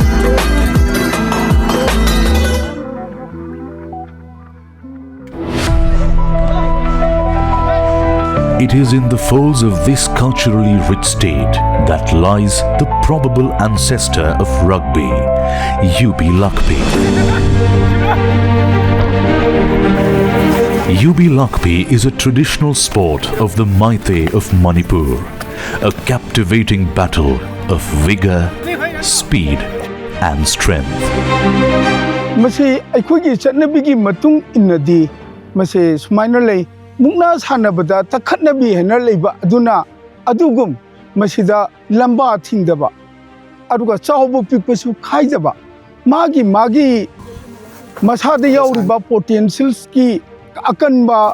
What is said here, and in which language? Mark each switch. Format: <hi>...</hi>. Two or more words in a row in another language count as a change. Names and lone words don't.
<en>It is in the folds of this culturally rich state that lies the probable ancestor of rugby, Yubi Lakpi. Yubi Lakpi is a traditional sport of the Meitei of Manipur, a captivating battle of vigor, speed and strength.</en> <mni>Masi aikugi chatnabigi matung innadi masi sumainalay mukna sanabada takhatnabi henalaiba aduna adugum masida lamba thingdaba aduga chawbu pikpasu khaidaba magi masada yauriba potentials ki akanba</mni>